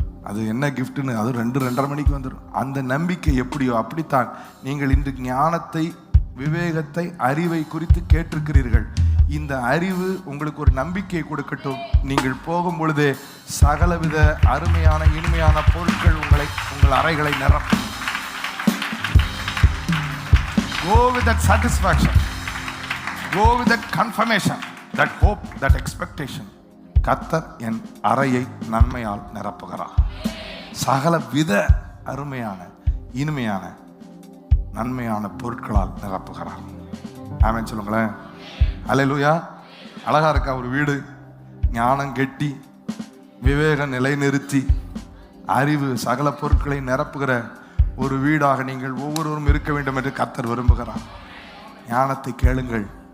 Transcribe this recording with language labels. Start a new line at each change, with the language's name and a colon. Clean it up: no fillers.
Tamil: அது என்ன கிஃப்ட்னு, அது 2-2:30 மணிக்கு வந்துடும். அந்த நம்பிக்கை எப்படியோ அப்படித்தான் நீங்கள் இன்று ஞானத்தை, விவேகத்தை, அறிவை குறித்து கேட்டிருக்கிறீர்கள். இந்த அறிவு உங்களுக்கு ஒரு நம்பிக்கையை கொடுக்கட்டும். நீங்கள் போகும் பொழுதே சகலவித அருமையான இனிமையான பொருட்கள் உங்கள் அறைகளை நிரப்பும்.
English: Go with that satisfaction. Go with that confirmation, that hope, that expectation.
Tamil: கர்த்தர் என் அறையை நன்மையால் நிரப்புகிறார். சகல வித அருமையான இனிமையான நன்மையான பொருட்களால் நிரப்புகிறார். ஆமென் சொல்லுங்களேன். அல்லேலூயா. அழகா இருக்கா ஒரு வீடு? ஞானம் கெட்டி, விவேகம் நிலைநிறுத்தி, அறிவு சகல பொருட்களை நிரப்புகிற ஒரு வீடாக நீங்கள் ஒவ்வொருவரும் இருக்க வேண்டும் என்று கர்த்தர் விரும்புகிறார். ஞானத்தை கேளுங்கள்.